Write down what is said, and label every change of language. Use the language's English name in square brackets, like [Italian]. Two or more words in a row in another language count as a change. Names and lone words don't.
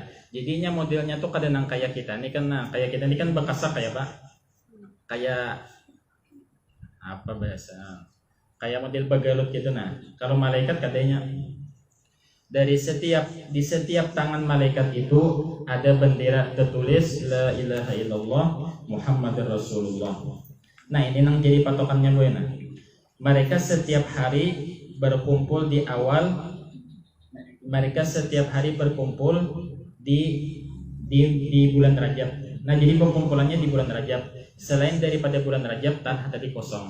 [Banjar] Jadinya modelnya tuh kada nang kayak kita ini kan. Nah kayak kita ini kan bekasa kayak apa? Kayak apa bahasa? Kayak model bagalut gitu. Nah kalau malaikat kadanya di setiap tangan malaikat itu ada bendera tertulis [Arabic] لا إله إلا الله محمد رسول الله. [Banjar] Nah ini yang jadi patokannya gue. Nah mereka setiap hari berkumpul di di bulan Rajab. Nah, jadi pengumpulannya di bulan Rajab. Selain daripada bulan Rajab, tanah tadi kosong.